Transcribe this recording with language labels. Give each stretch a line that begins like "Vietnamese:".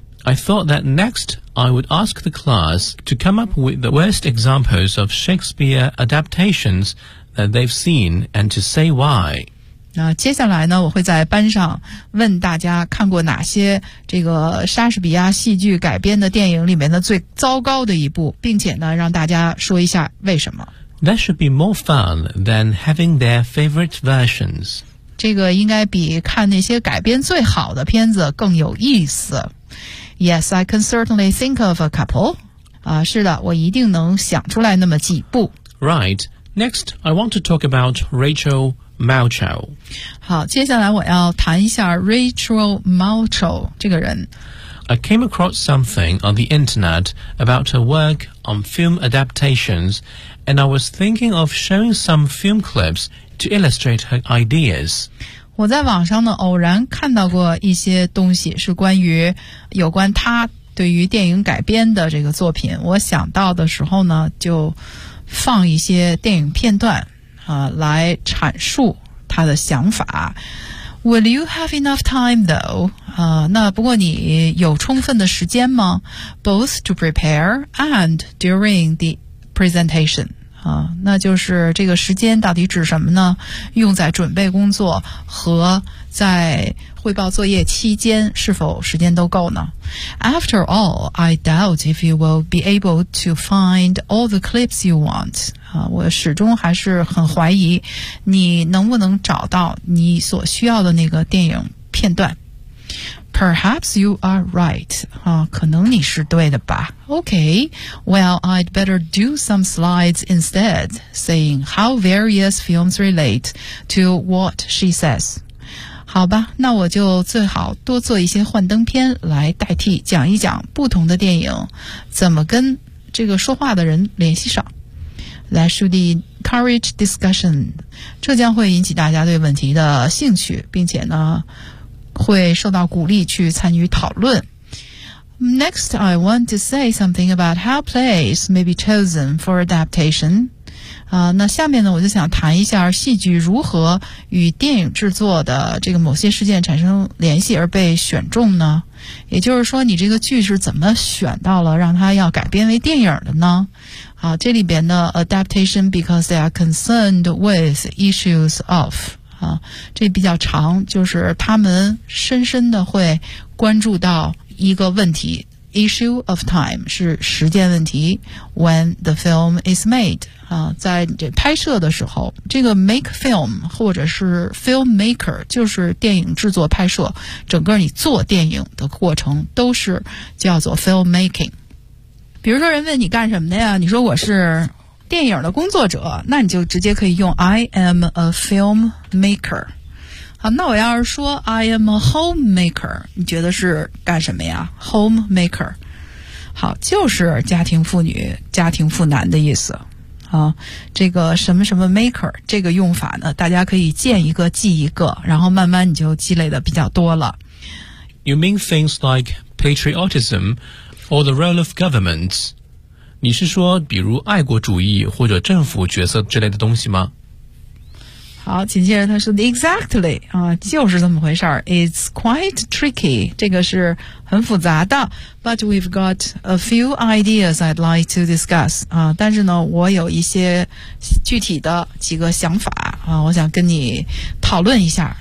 English: I thought that next I would ask the class to come up with the worst examples of Shakespeare adaptations that they've seen and to say why.
Chinese: 那接下来呢，我会在班上问大家看过哪些这个莎士比亚戏剧改编的电影里面的最糟糕的一部，并且呢，让大家说一下为什么。
English: That should be more fun than having their favorite versions.
Chinese: 这个应该比看那些改编最好的片子更有意思。
English: Yes, I can certainly think of a couple.
Chinese: 啊，是的，我一定能想出来那么几部。
English: Right. Next, I want to talk about Rachel Maltow.
Chinese: 好，接下来我要谈一下 Rachel Maltow 这个人。
English: I came across something on the internet about her work on film adaptations, and I was thinking of showing some film clips to illustrate her ideas.
Chinese: 我在网上呢偶然看到过一些东西，是关于有关他对于电影改编的这个作品。我想到的时候呢，就放一些电影片段啊、来阐述他的想法。
English: Will you have enough time though?
Chinese: 啊、那不过你有充分的时间吗
English: ？Both to prepare and during the presentation.
Chinese: 啊、那就是这个时间到底指什么呢？用在准备工作和在汇报作业期间是否时间都够呢
English: ？After all, I doubt if you will be able to find all the clips you want.
Chinese: 啊、我始终还是很怀疑你能不能找到你所需要的那个电影片段。
English: Perhaps you are right.
Chinese: 啊，可能你是对的吧。
English: Okay, well, I'd better do some slides instead, saying how various films relate to what she says.
Chinese: 好吧，那我就最好多做一些幻灯片来代替，讲一讲不同的电影怎么跟这个说话的人联系上。
English: That should encourage discussion.
Chinese: 这将会引起大家对问题的兴趣，并且呢。会受到鼓励去参与讨论。
English: Next, I want to say something about how plays may be chosen for adaptation.
Chinese: 啊、那下面呢，我就想谈一下戏剧如何与电影制作的这个某些事件产生联系而被选中呢？也就是说，你这个剧是怎么选到了让它要改编为电影的呢？啊、这里边的
English: adaptation because they are concerned with issues of...
Chinese: 啊、这比较长，就是他们深深的会关注到一个问题 ，
English: issue of time
Chinese: 是时间问题。
English: When the film is made
Chinese: 啊、在这拍摄的时候，这个 make film 或者是 filmmaker 就是电影制作拍摄，整个你做电影的过程都是叫做 filmmaking。比如说，人问你干什么的呀？你说我是。电影的工作者，那你就直接可以用
English: I am a filmmaker。
Chinese: 好，那我要是说
English: I am a homemaker，
Chinese: 你觉得是干什么呀 ？Homemaker， 好，就是家庭妇女、家庭妇男的意思。啊，这个什么什么 maker 这个用法呢，大家可以见一个记一个，然后慢慢你就积累的比较多了。
English: You mean things like patriotism or the role of governments?
Chinese: 你是说比如爱国主义或者政府角色之类的东西吗？好，紧接着他说 exactly 啊，就是这么回事儿。
English: It's quite tricky，
Chinese: 这个是很复杂的。
English: But we've got a few ideas I'd like to discuss
Chinese: 啊，但是呢，我有一些具体的几个想法啊，我想跟你讨论一下。